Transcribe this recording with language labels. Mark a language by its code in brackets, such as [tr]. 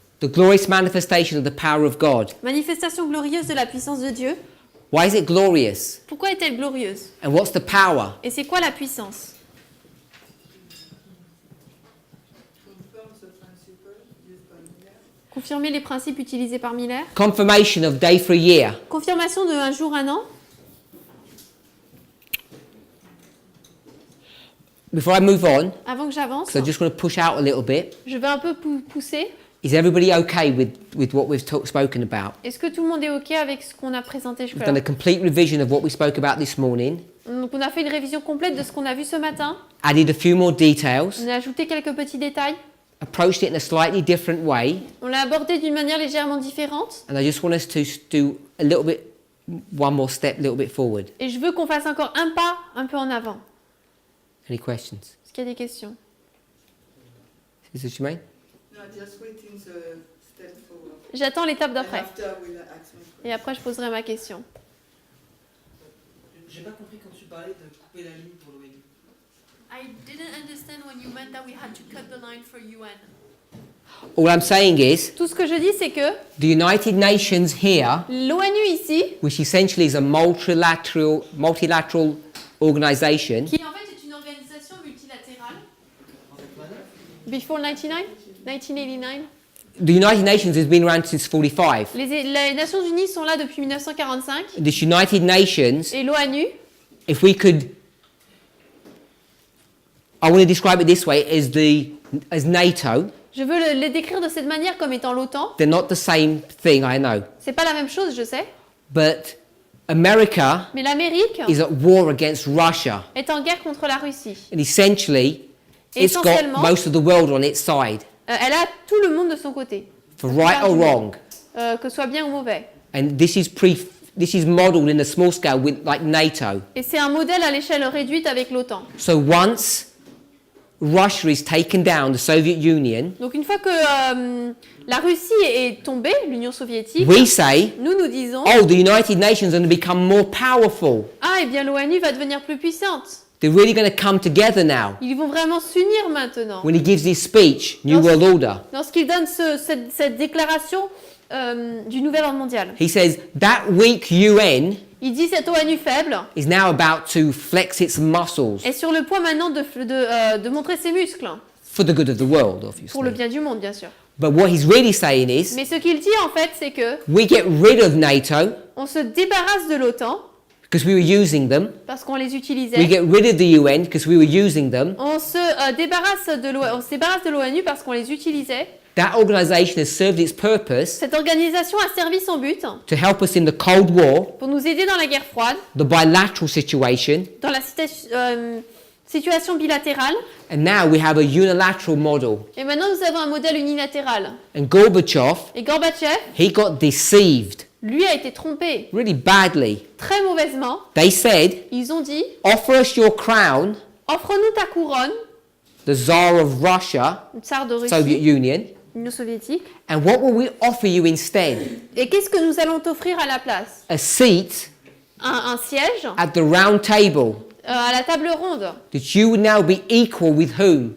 [en] the glorious manifestation of the power of God. [fr] manifestation glorieuse de la puissance de Dieu. [en] Why is it glorious? [fr] Pourquoi est-elle glorieuse? [en] And what's the power? [fr] Et c'est quoi la puissance? Confirmer les principes utilisés par Miller. [en] Confirmation of day for a year. [fr] Confirmation de un jour, un an. [en] Before I move on, [fr] Avant que j'avance, [en] so I just want to push out a little bit. [fr] je vais un peu pousser. [en] Is everybody okay with what we've spoken about? [fr] Est-ce que tout le monde est OK avec ce qu'on a présenté [en] We've done a [fr] jusque-là? [en] complete revision of what we spoke about this morning, [fr] Donc on a fait une révision complète de ce qu'on a vu ce matin. [en] added a few more details, [fr] On a ajouté quelques petits détails. [en] approached it in a slightly different way, [fr] On l'a abordé d'une manière légèrement différente. [en] and I just want us to do a little bit, one more step, a little bit forward. [fr] Et je veux qu'on fasse encore un pas un peu en avant. [en] Any questions? [fr] Est-ce qu'il y a des questions? [en] Sister Shemaine? No, just waiting the step forward. [fr] J'attends l'étape [en] And [fr] d'après. [en] after we'll ask my question. [fr] Et après, je poserai ma question. J'ai pas compris quand tu parlais de couper la ligne pour l'ONU. [en] I didn't understand when you meant that we had to cut the line for UN. All I'm saying is, [fr] Tout ce que je dis, c'est que [en] the United Nations here, [fr] l'ONU ici, [en] which essentially is a multilateral organization, [fr] qui en fait est une organisation multilatérale, before 1989, [en] the United Nations has been around since 45. [fr] les Nations Unies sont là depuis 1945, [en] This United Nations, [fr] et l'ONU, [en] if we could, I want to describe it this way, as NATO. [fr] je veux les décrire de cette manière comme étant l'OTAN. [en] They're not the same thing, I know. [fr] C'est pas la même chose, je sais, [en] But America [fr] mais l'Amérique [en] is at war against Russia. [fr] est en guerre contre la Russie. [en] And essentially, it's got [fr] Essentiellement, [en] most of the world on its side, [fr] elle a tout le monde de son côté, [en] for right or wrong. [fr] que ce soit bien ou mauvais. [en] And this is modeled in a small scale with like NATO. [fr] Et c'est un modèle à l'échelle réduite avec l'OTAN. [en] So once Russia is taken down, the Soviet Union, [fr] Donc une fois que la Russie est tombée, l'Union soviétique, [en] we say, [fr] nous disons, [en] oh, the United Nations are going to become more powerful. [fr] ah, eh bien l'ONU va devenir plus puissante. [en] They're really going to come together now. [fr] Ils vont vraiment s'unir maintenant. [en] When he gives this speech, New World Order, [fr] Lorsqu'il donne cette déclaration du nouvel ordre mondial. [en] he says that weak UN [fr] Il dit cette ONU faible [en] is now about to flex its muscles [fr] est sur le point maintenant de montrer ses muscles, [en] for the good of the world, [fr] pour le [en] obviously. [fr] bien du monde bien sûr. [en] But what he's really saying is, [fr] Mais ce qu'il dit en fait, c'est que [en] we get rid of NATO [fr] on se débarrasse de l'OTAN [en] because we were using them. [fr] parce qu'on les [en] We [fr] utilisait. [en] get rid of the UN because we were using them. [fr] On se débarrasse de l'ONU parce qu'on les utilisait. [en] That organization has served its purpose [fr] Cette organisation a servi son but [en] to help us in the Cold War, [fr] pour nous aider dans la guerre froide, [en] the bilateral situation, [fr] dans la situation bilatérale. [en] and now we have a unilateral model. [fr] Et maintenant, nous avons un modèle unilatéral. [en] And Gorbachev, [fr] Et Gorbatchev, [en] he got deceived [fr] lui, a été trompé [en] really badly. [fr] très mauvaisement. [en] They said, [fr] Ils ont dit, [en] offer us your crown, [fr] offre-nous ta couronne, [en] the Tsar of Russia, [fr] tsar de [en] Soviet [fr] Russie, [en] Union, [fr] Union soviétique. [en] and what will we offer you instead? [fr] Et qu'est-ce que nous allons t'offrir à la place? [en] A seat [fr] Un siège [en] at the round table, [fr] à la table ronde. [en] that you would now be equal with whom?